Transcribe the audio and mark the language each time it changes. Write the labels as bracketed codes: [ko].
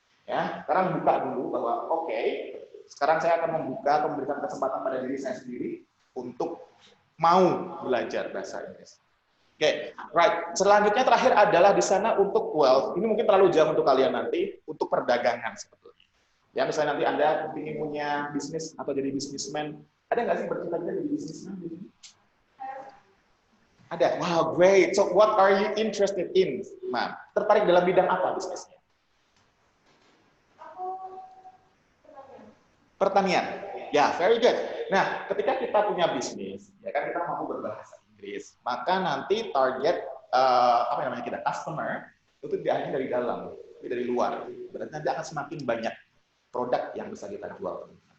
[id] Ya, sekarang buka dulu bahwa oke, sekarang saya akan membuka atau memberikan kesempatan pada diri saya sendiri untuk mau belajar bahasa Inggris. Oke, right. Selanjutnya terakhir adalah di sana untuk wealth. Ini mungkin terlalu jauh untuk kalian nanti, untuk perdagangan sebetulnya. Ya, misalnya nanti Anda ingin punya bisnis atau jadi bisnismen, ada nggak sih bercita-cita jadi bisnismen di sini? Ada. Wow, great. [en] So, what are you interested in, Ma'am? [id] Tertarik dalam bidang apa bisnisnya? Pertanian. Ya, [en] very good. [id] Nah, ketika kita punya bisnis, ya kan kita mampu berbahasa Inggris, maka nanti target kita customer itu tidak hanya dari dalam, tapi dari luar. Berarti nanti akan semakin banyak produk yang bisa kita jual.